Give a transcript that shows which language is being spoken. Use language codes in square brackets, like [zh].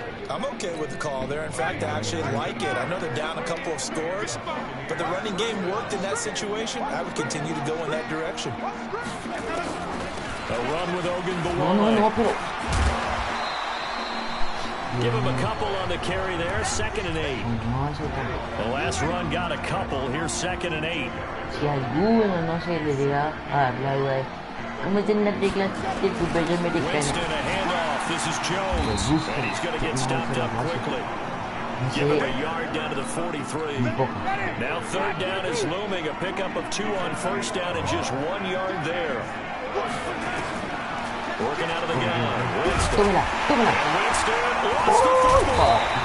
[en] I'm okay with the call there. In fact, I actually like it. I know they're down a couple of scores, but the running game worked in that situation. I would continue to go in that direction. A run with Ogunbowale. Give him a couple on the carry there. 2nd and 8. The last run got a couple. Here's 2nd and 8. [es] Si alguno no se le llega a dar la duda Como dicen las reglas del fútbol americano. [en] Winston, a handoff. This is Jones. And he's going to get stopped up quickly. Give him a yard down to the 43. Now third down is looming. A pickup of 2 on first down and just 1 yard there. Working out of the gun. Winston. Winston lost the football.